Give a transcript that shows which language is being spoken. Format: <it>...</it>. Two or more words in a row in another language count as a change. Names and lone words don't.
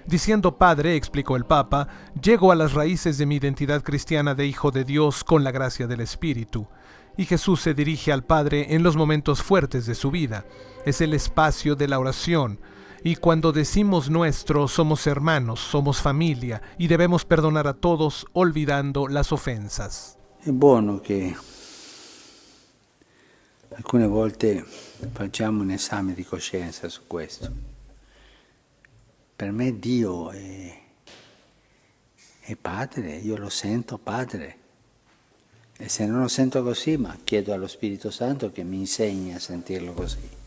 <es>Diciendo Padre, explicó el Papa, llego a las raíces de mi identidad cristiana de Hijo de Dios con la gracia del Espíritu. Y Jesús se dirige al Padre en los momentos fuertes de su vida. Es el espacio de la oración. Y cuando decimos nuestro, somos hermanos, somos familia y debemos perdonar a todos olvidando las ofensas.</es> <it>È buono che alcune volte facciamo un esame di coscienza su questo. Per me Dio è Padre, io lo sento Padre. E se non lo sento così, ma chiedo allo Spirito Santo che mi insegni a sentirlo così.</it>